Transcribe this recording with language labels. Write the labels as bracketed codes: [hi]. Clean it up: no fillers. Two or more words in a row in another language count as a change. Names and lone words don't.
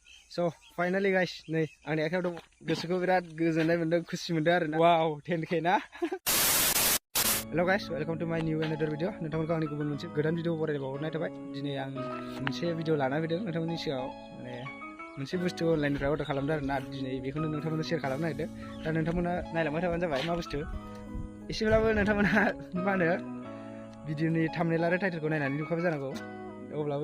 [en] So finally guys, [brx] नै आंनि आखायाव दं गोसोखौ बिराद गोजोननाय मोनदों खुसि मोनदों आरोना वाव 10k ना [en] Hello guys, welcome to my new another video [brx] नोंथांमोनखौ आंनि गुबुन मोनसे गोदान भिडिअ बरायबावनाय थाबाय दिनै आं मोनसे भिडिअ लाना फैदों नोंथांमोननि सिगाङाव माने मोनसे बुस्थु अनलाइननिफ्राय अर्डार खालामदों आरोना दिनै बेखौनो नोंथांमोननो शेयार खालामनो नागिरदों दा नोंथांमोना नायलांबाय थाबानो जाबाय मा बुस्थु एसेब्लाबो नोंथांमोना मा होनो भिडिअनि थाम्बनेल आरो टाइटेलखौ नायनानै नुखाबाय जानांगौ अब्लाबो